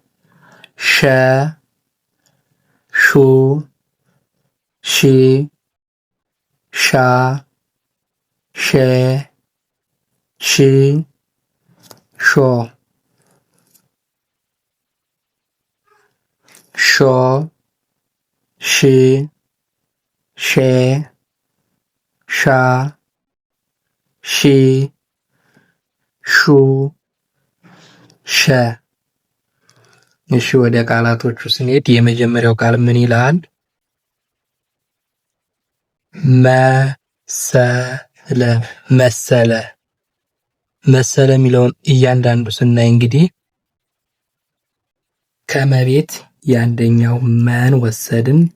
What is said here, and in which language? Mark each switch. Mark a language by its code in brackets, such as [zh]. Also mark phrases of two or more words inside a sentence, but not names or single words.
[am] ሸ ሹ ሺ ሻ ሼ ሽ ሾ ሾ ሽ ሼ ሻ ሺ ሹ ሸ። እሺ ወደ ቃላቶቹ ስንሄድ የመጀመሪያው ቃል ምን ይላል? መሰለ መሰለ መሰለ የሚለውን እያንዳንዱ ስናይ እንግዲህ ከመቤት የአንደኛው መን ወሰድን፣